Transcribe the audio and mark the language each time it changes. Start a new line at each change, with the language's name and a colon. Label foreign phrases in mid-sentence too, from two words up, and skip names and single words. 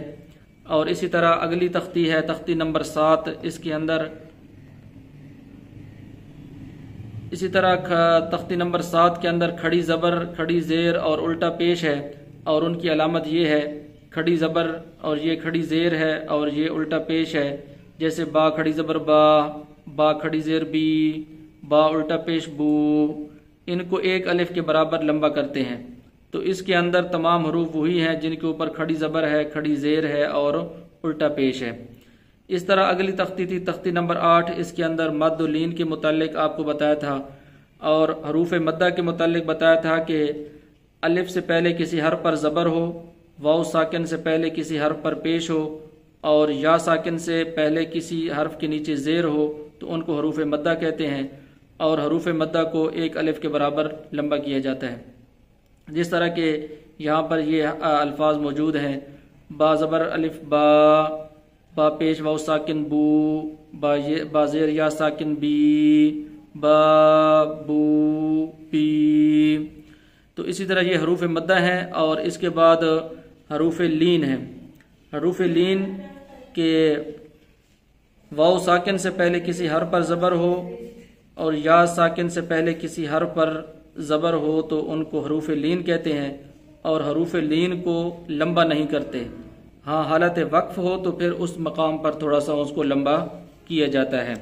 Urdu: اور اسی طرح اگلی تختی ہے تختی نمبر 7، اس کے اندر اسی طرح تختی نمبر 7 کے اندر کھڑی زبر، کھڑی زیر اور الٹا پیش ہے، اور ان کی علامت یہ ہے، کھڑی زبر اور یہ کھڑی زیر ہے اور یہ الٹا پیش ہے، جیسے با کھڑی زبر با، با کھڑی زیر بی، با الٹا پیش بو، ان کو ایک الف کے برابر لمبا کرتے ہیں، تو اس کے اندر تمام حروف وہی ہیں جن کے اوپر کھڑی زبر ہے، کھڑی زیر ہے اور الٹا پیش ہے۔ اس طرح اگلی تختی تھی تختی نمبر 8، اس کے اندر مد و لین کے متعلق آپ کو بتایا تھا اور حروف مدہ کے متعلق بتایا تھا کہ الف سے پہلے کسی حرف پر زبر ہو، واو ساکن سے پہلے کسی حرف پر پیش ہو اور یا ساکن سے پہلے کسی حرف کے نیچے زیر ہو تو ان کو حروف مدہ کہتے ہیں، اور حروف مدہ کو ایک الف کے برابر لمبا کیا جاتا ہے۔ جس طرح کہ یہاں پر یہ الفاظ موجود ہیں، با زبر الف با، با پیش واو ساکن بو، با زیر یا ساکن بی، با بو پی۔ تو اسی طرح یہ حروف مدہ ہیں، اور اس کے بعد حروف لین ہیں۔ حروف لین کے واو ساکن سے پہلے کسی حرف پر زبر ہو اور یا ساکن سے پہلے کسی حرف پر زبر ہو تو ان کو حروف لین کہتے ہیں، اور حروف لین کو لمبا نہیں کرتے، ہاں حالت وقف ہو تو پھر اس مقام پر تھوڑا سا اس کو لمبا کیا جاتا ہے۔